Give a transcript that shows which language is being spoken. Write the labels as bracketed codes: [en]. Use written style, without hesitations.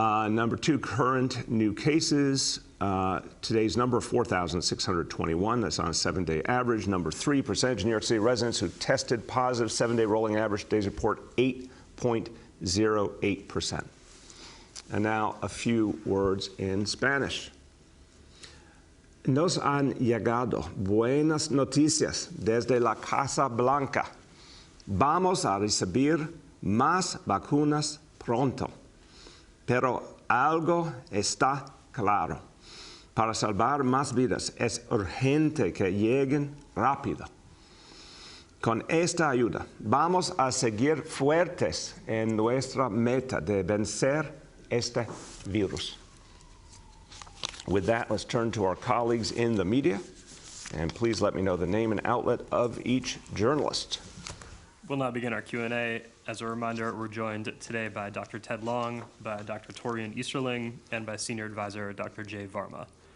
[en] Number two, current new cases. Today's number, 4,621. That's on a 7-day average. Number three, percentage of New York City residents who tested positive, 7-day rolling average. Today's report, 8.08%. And now a few words in Spanish. [es] Nos han llegado buenas noticias desde la Casa Blanca. Vamos a recibir más vacunas pronto. Pero algo está claro. Para salvar más vidas es urgente que lleguen rápido. Con esta ayuda vamos a seguir fuertes en nuestra meta de vencer este virus. [en] With that, let's turn to our colleagues in the media. And please let me know the name and outlet of each journalist. We'll now begin our Q&A. As a reminder, we're joined today by Dr. Ted Long, by Dr. Torian Easterling, and by Senior Advisor Dr. Jay Varma.